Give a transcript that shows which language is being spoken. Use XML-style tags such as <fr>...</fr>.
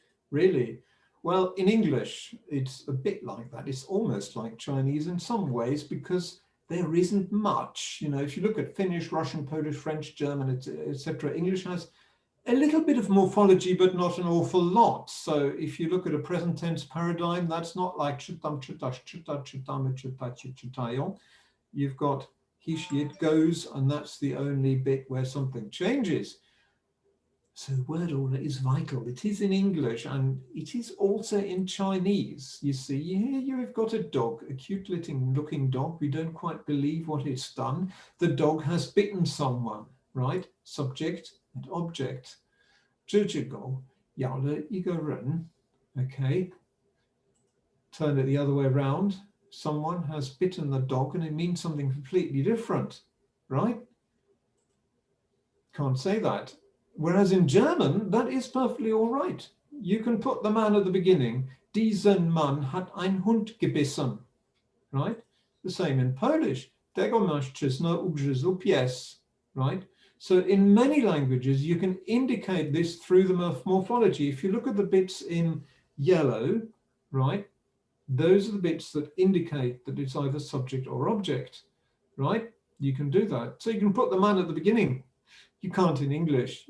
<en>Really? Well, in English, it's a bit like that. It's almost like Chinese in some ways because there isn't much. You know, if you look at Finnish, Russian, Polish, French, German, etc., English has a little bit of morphology, but not an awful lot. So if you look at a present tense paradigm, that's not like</en> <pl>czytam, czytasz, czyta, czytamy, czytacie, czytają.</pl> <en>You've got he, she, it goes, and that's the only bit where something changes. So word order is vital. It is in English, and it is also in Chinese. You see, here you've got a dog, a cute looking dog. We don't quite believe what it's done. The dog has bitten someone, right? Subject and object.</en> <zh>这只狗咬了一个人.</zh> <en>Okay. Turn it the other way around. Someone has bitten the dog and it means something completely different, right? Can't say that. Whereas in German, that is perfectly all right. You can put the man at the beginning.</en> <de>Diesen Mann hat ein Hund gebissen, right?</de> <en>The same in Polish.</en> <pl>Tego mężczyzna ugryzł pies, right?</pl> <en>So in many languages, you can indicate this through the morphology. If you look at the bits in yellow, right, those are the bits that indicate that it's either subject or object, right? You can do that. So you can put the man at the beginning. You can't in English.</en>